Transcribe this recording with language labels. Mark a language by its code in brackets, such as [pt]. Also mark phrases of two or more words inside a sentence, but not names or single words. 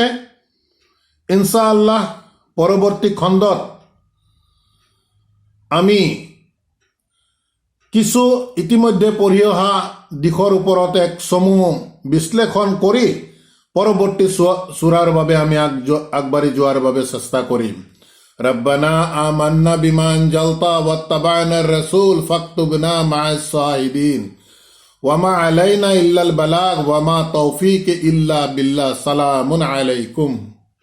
[as] ইনশাআল্লাহ পৰৱৰ্তী খণ্ডত আমি কিছু ইতিমধ্যে পঢ়ি অহা দিশৰ ওপৰত এক সমূহ বিশ্লেষণ কৰি পৰৱৰ্তী সূৰাৰ বাবে আমি আগবাঢ়ি যোৱাৰ বাবে চেষ্টা কৰিম। [ar] ربنا آمنا بما أنزلت واتبعنا الرسول فاكتبنا مع الشاهدين وما علينا إلا البلاغ وما توفيق إلا بالله. سلام عليكم.